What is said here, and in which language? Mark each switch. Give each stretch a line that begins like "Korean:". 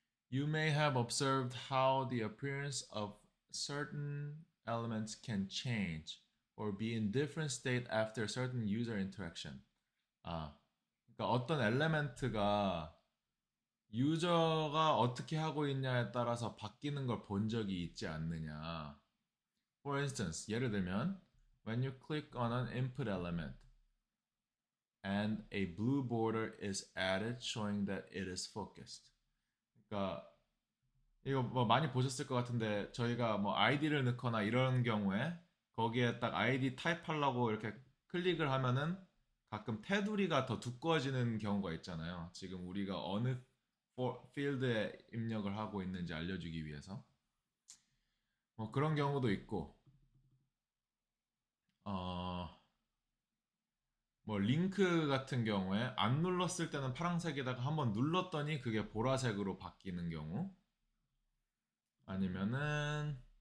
English: You may have observed how the appearance of certain elements can change or be in different state after certain user interaction.
Korean: 그러니까 어떤 엘레멘트가 유저가 어떻게 하고 있냐에 따라서 바뀌는 걸 본 적이 있지 않느냐.
English: For instance,
Korean: 예를 들면
English: when you click on an input element and a blue border is added showing that it is focused.
Korean: 그러니까 이거 뭐 많이 보셨을 것 같은데 저희가 뭐 아이디를 넣거나 이런 경우에 거기에 딱 아이디 타입하려고 이렇게 클릭을 하면은 가끔 테두리가 더 두꺼워지는 경우가 있잖아요. 지금 우리가 어느 필드에 입력을 하고 있는지 알려주기 위해서 뭐 그런 경우도 있고 뭐 링크 같은 경우에 안 눌렀을 때는 파란색에다가 한번 눌렀더니 그게 보라색으로 바뀌는 경우 아니면은